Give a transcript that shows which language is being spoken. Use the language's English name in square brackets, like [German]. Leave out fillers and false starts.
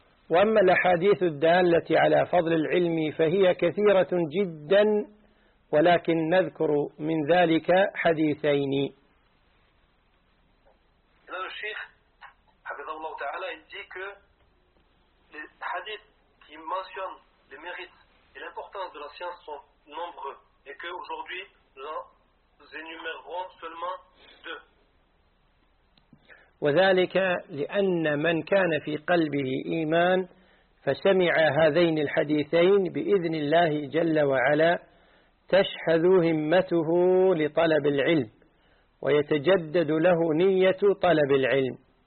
[Arabic] وأما الأحاديث الدالة على فضل العلم فهي كثيرة جدا، ولكن نذكر من ذلك حديثين. الشيخ حفظه الله تعالى [French] يدي que les hadiths qui mentionnent les mérites et l'importance de la science sont nombreux et que aujourd'hui nous énumérerons seulement deux. [Arabic] وذلك لأن من كان في قلبه إيمان فسمع هذين الحديثين بإذن الله جل وعلا تشحذ همته لطلب العلم ويتجدد له نية طلب العلم.